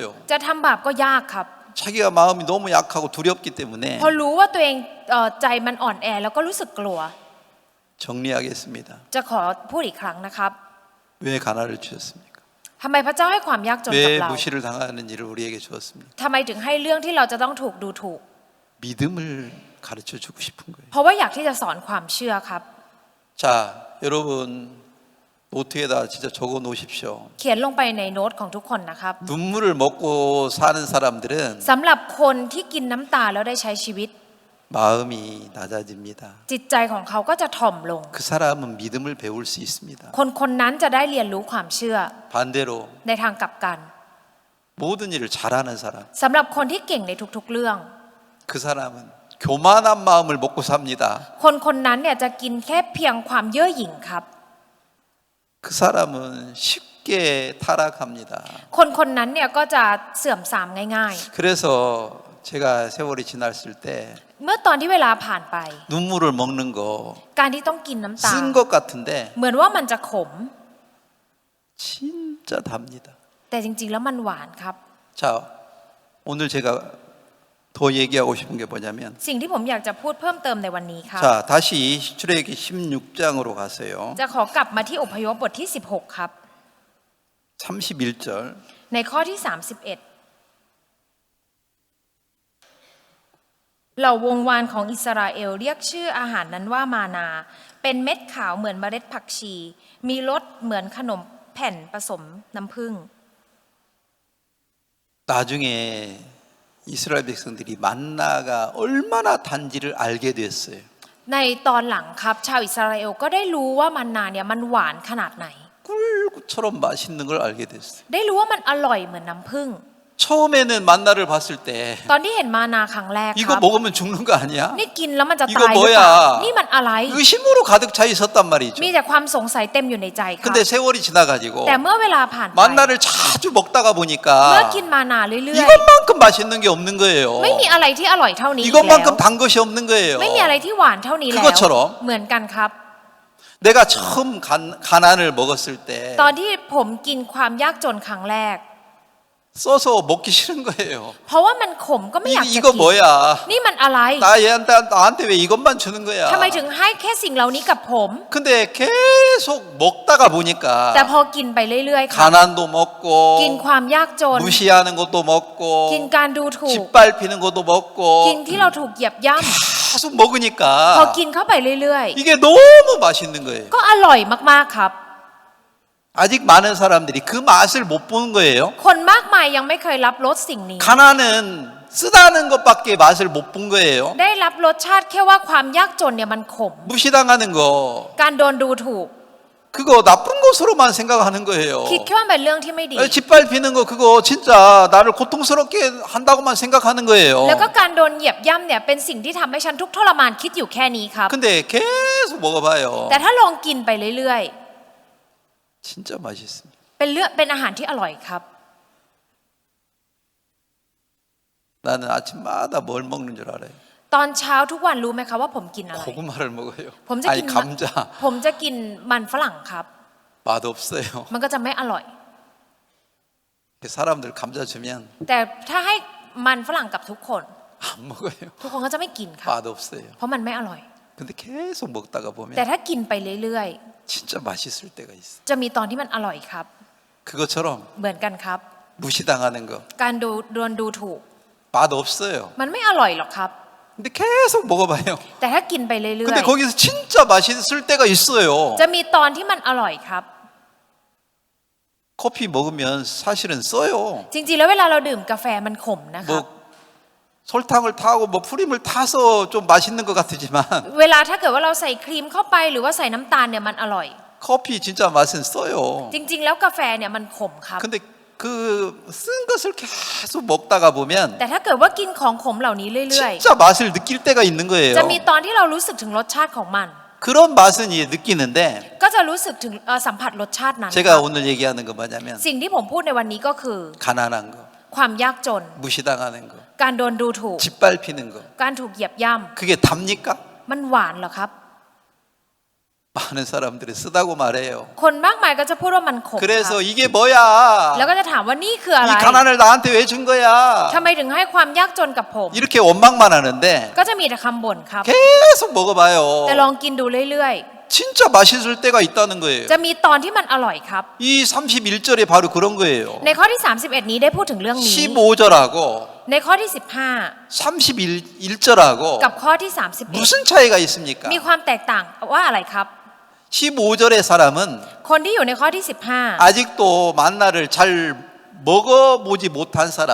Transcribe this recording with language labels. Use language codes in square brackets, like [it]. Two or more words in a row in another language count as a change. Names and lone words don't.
[th] จะทำบาปก็ยากครับ [ko] 자기가 마음이 너무 약하고 두렵기 때문에 [th] พอรู้ว่าตัวเองใจมันอ่อนแอแล้วก็รู้สึกกลัว [ko] 정리하겠습니다. [th] จะขอพูดอีกครั้งนะครับ [ko] 왜 가나를 주셨습니까? [th] ทำไมพระเจ้าให้ความยากจนกับ [ko] 왜 [th] เรา [ko] 무시를 당하는 일을 우리에게 주었습니까? [th] ทำไมถึงให้เรื่องที่เราจะต้องถูกดูถูก [ko] 믿음을 가르쳐 주고 싶은 거예요. [th] เพราะว่าอยากที่จะสอนความเชื่อครับ [ko] 자, 여러분 노트에다 진짜 적어 놓으십시오. [th] เขียนลงไปในโน้ตของทุกคนนะครับ [ko] 눈물을 먹고 사는 사람들은 [th] สำหรับคนที่กินน้ำตาแล้วได้ใช้ชีวิต [ko] 마음이 낮아집니다. [th] จิตใจของเขาก็จะถ่อมลง [ko] 그 사람은 믿음을 배울 수 있습니다. [th] คนนั้นจะได้เรียนรู้ความเชื่อ [ko] 반대로 [th] ในทางกลับกัน [ko] 모든 일을 잘하는 사람, [th] สำหรับคนที่เก่งในทุกๆเรื่อง [ko] 그 사람은 교만한 마음을 먹고 삽니다. [th] คนนั้นเนี่ยจะกินแค่เพียงความเย่อหยิ่งครับ [ko] 그 사람은 쉽게 타락합니다. [th] คนนั้นเนี่ยก็จะเสื่อมทรามง่าย [ko] 그래서 제가 세월이 지났을 때 [th] ๆ เมื่อตอนที่เวลาผ่านไป [ko] 눈물을 먹는 거 [th] การที่ต้องกินน้ำตา [ko] 쓴 것 같은데 [th] เหมือนว่ามันจะขม [ko] 진짜 답니다. [th] แต่จริงๆแล้วมันหวานครับ [ko] 자, 오늘 제가 더 얘기하고 싶은 게 뭐냐면 [th] สิ่งที่ผมอยากจะพูดเพิ่มเติมในวันนี้ครับ [ko] 자, 다시 출애굽기 16장으로 가세요. [th] จะขอกลับมาที่อพยพบทที่ 16 ครับ [ko] 31절. [th] ในข้อที่ 31 เหล่าวงวานของอิสราเอลเรียกชื่ออาหารนั้นว่ามานา เป็นเม็ดขาวเหมือนเมล็ดผักชี มีรสเหมือนขนมแผ่นผสมน้ำผึ้ง [ko] 나중에 이스라엘 백성들이 만나가 얼마나 단지를 알게 됐어요. [th] ในตอนหลังครับชาวอิสราเอลก็ได้รู้ว่ามันนาเนี่ยมันหวานขนาดไหน [ko] 꿀처럼 맛있는 걸 알게 됐어요. [th] ได้รู้ว่ามันอร่อยเหมือนน้ำผึ้ง [ko] 처음에는 만나를 봤을 때 [th] ตอนที่เห็นมานาครั้งแรกค [ko] 이거 [th] รับ [ko] 먹으면 죽는 거 아니야? [th] นี่กินแล้วมันจะ [ko] 이거 [th] ตายหรือเปล่า [ko] 뭐야? [th] นี่มันอะไร [ko] 의심으로 가득 차 있었단 말이죠. [th] มีแต่ความสงสัยเต็มอยู่ในใจครับ [ko] 근데 세월이 지나가지고 [th] แต่เมื่อเวลาผ่านไป [ko] 만나를 자주 먹다가 [th] เมื่อ [ko] 보니까 [th] กินมานาเรื่อย [ko] 이것만큼 맛있는 게 없는 거예요. [th] ๆไม่มีอะไรที่อร่อยเท่านี้อีกแล้ว [ko] 이것만큼 단 것이 없는 거예요. [th] ไม่มีอะไรที่หวานเท่านี้แล้ว [ko] 그것처럼 [th] เหมือนกันครับ [ko] 내가 처음 가난을 먹었을 때 [th] ตอนที่ผมกินความยากจนครั้งแรก [ko] 써서 먹기 싫은 거예요. [th] เพราะว่ามันขมก็ไม่อยากจะ [ko] 이거 [th] กิน [ko] 뭐야? [th] นี่มันอะไร [ko] 나한테 왜 이것만 주는 거야? [th] ทำไมถึงให้แค่สิ่งเหล่านี้กับผม [ko] 근데 계속 먹다가 [th] แต่ [ko] 보니까 [th] พอกินไปเรื่อยๆครับ [ko] 가난도 먹고 [th] กินความยากจน [ko] 무시하는 것도 먹고 [th] กินการดูถูก [ko] 짓밟히는 것도 먹고 [th] กินที่เราถูกเหยียบย่ [ko] 계속 [th] ำพอ [ko] 먹으니까 [th] กินเข้าไปเรื่อย [ko] 이게 너무 맛있는 거예요. [th] ๆ ก็อร่อยมากๆครับ [ko] 아직 많은 사람들이 그 맛을 못 보는 거예요. [th] คนมากมายยังไม่เคยรับรสสิ่งนี้ [ko] 가난은 쓰다는 것밖에 맛을 못 본 거예요. [th] ได้รับรสชาติแค่ว่าความยากจนเนี่ยมันขม [ko] 무시당하는 거 [th] การโดนดูถูก [ko] 그거 나쁜 것으로만 생각하는 거예요. [th] คิดแค่ว่าเป็นเรื่องที่ไม่ดี [ko] 짓밟히는 거 그거 진짜 나를 고통스럽게 한다고만 생각하는 거예요. [th] แล้วก็การโดนเหยียบย่ำเนี่ยเป็นสิ่งที่ทำให้ฉันทุกข์ทรมานคิดอยู่แค่นี้ครับ [ko] 근데 계속 먹어봐요. [th] แต่ถ้าลองกินไปเรื่อย [ko] 진짜 맛있습니다. [th] ๆเป็นอาหารที่อร่อยครับ [ko] 나는 아침마다 뭘 먹는 줄 알아요. [th] ตอนเช้าทุกวันรู้ไหมคะว่าผมกินอะไร [ko] 고구마를 먹어요. [th] ผมจะกิ [ko] 아니 [th] น [ko] 감자 [th] ผมจะกินมันฝรั่งครับ [ko] 맛없어요. [th] มันก็จะไม่อร่อย [ko] 사람들 감자 주면 [th] แต่ถ้าให้มันฝรั่งกับทุกคน [ko] 안 먹어요. [th] ทุกคนก็จะไม่กินครับ [ko] 맛없어요. [th] เพราะมันไม่อร่อย [ko] 근데 계속 먹다가 [th] แต่ [ko] 보면 [th] ถ้ากินไปเรื่อย [ko] 진짜 맛있을 때가 있어. [th] ๆ จะมีตอนที่มันอร่อยครับ [ko] 그것처럼 [th] เหมือนกันครับ [ko] 무시당하는 거 [th] การโดนดูถูก [ko] 맛없어요. [th] มันไม่อร่อยหรอกครับ [ko] 근데 계속 먹어봐요. [th] แต่ถ้ากินไปเรื่อย [ko] 근데 거기서 진짜 맛있을 때가 있어요. [th] ๆ จะมีตอนที่มันอร่อยครับ [ko] 커피 먹으면 사실은 써요. [th] จริงๆ แล้วเวลาเราดื่มกาแฟมันขมนะครับ [ko] 뭐 설탕을 타고 뭐 프림을 타서 좀 맛있는 것 같지만 [th] เวลาถ้าเกิดว่าเราใส่ครีมเข้าไปหรือว่าใส่น้ำตาลเนี่ยมันอร่อย [ko] 커피 진짜 맛은 써요. [th] จริงๆ แล้วกาแฟเนี่ยมันขมครับ [ko] 근데 그 쓴 것을 계속 먹다가 보면 [th] แต่ถ้าเกิดว่ากินของขมเหล่านี้เรื่อย [ko] 진짜 맛을 느낄 때가 있는 거예요. [th] ๆ จะมีตอนที่เรารู้สึกถึงรสชาติของมัน [ko] 그런 맛은 느끼는데 [th] ก็จะรู้สึกถึงสัมผัสรสชาตินั้น [ko] 제가 오늘 얘기하는 건 뭐냐면 [th] สิ่งที่ผมพูดในวันนี้ก็คือ [ko] 가난한 거, [th] ความยากจน [ko] 무시당하는 거, [th] การโดนดูถูก [ko] 짓밟히는 거 [th] การถูกเหยียบย่ [ko] 그게 답니까? [th] ำมันหวานเหรอครับ [ko] 많은 사람들이 쓰다고 말해요. [th] คนมากมายก็จะพูดว่ามันขมครับ [ko] 그래서 이게 뭐야? [th] แล้วก็จะถามว่านี่คืออะไร [ko] 이 가난을 나한테 왜 준 거야? [th] ทำไมถึงให้ความยากจนกับผม [ko] 이렇게 원망만 하는데 [th] ก็จะมีแต่คำบ่นครับ [ko] 계속 먹어봐요. [th] แต่ลองกินดูเรื่อย [ko] 진짜 맛있을 때가 있다는 거예요. [th] จะมีตอนที่มันอร่อยครับ [ko] 이 31절에 바로 그런 거예요. [th] ในข้อที่ 31 นี้ได้พูดถึงเรื่องนี้ [ko] 15절하고 [th] ในข้อที่ [ko] 31절하고 [th] 15 กับข้อที่ [ko] 무슨 차이가 있습니까? [th] 31 มีความแตกต่างว่าอะไรครับ [ko] 15절의 사람은 [th] คนที่อยู่ในข้อที่ [ko] 아직도 만나를 잘 먹어보지 못한 사람.